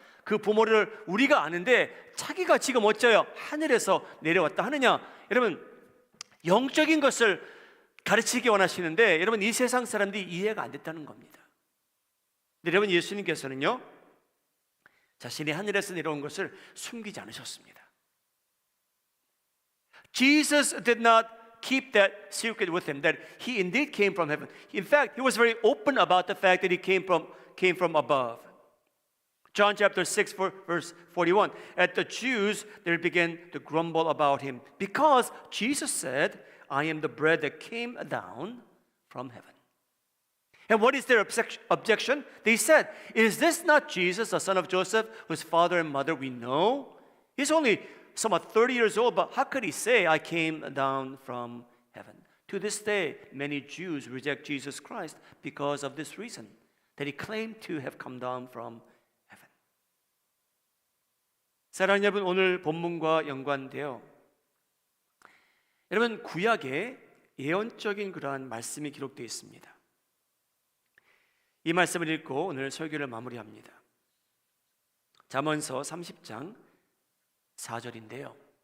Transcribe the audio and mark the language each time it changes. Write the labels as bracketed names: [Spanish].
[Korean] 그 부모를 우리가 아는데 자기가 지금 어째요 하늘에서 내려왔다 하느냐? 여러분, 영적인 것을 가르치기 원하시는데 여러분, 이 세상 사람들이 이해가 안 됐다는 겁니다. 근데 여러분, 예수님께서는요 자신이 하늘에서 내려온 것을 숨기지 않으셨습니다. [English] Jesus did not keep that secret with him, that he indeed came from heaven. In fact, he was very open about the fact that he came from above. John chapter 6 verse 41. At the Jews, they began to grumble about him because Jesus said, I am the bread that came down from heaven. And what is their objection? They said, is this not Jesus, the son of Joseph, whose father and mother we know? He's only somewhat 30 years old, but how could he say, I came down from heaven? To this day, many Jews reject Jesus Christ because of this reason, that he claimed to have come down from heaven. [Korean] 사랑하는 여러분, 오늘 본문과 연관되어 여러분, 구약에 예언적인 그러한 말씀이 기록되어 있습니다. 이 말씀을 읽고 오늘 설교를 마무리합니다. 잠언서 30장 4절인데요.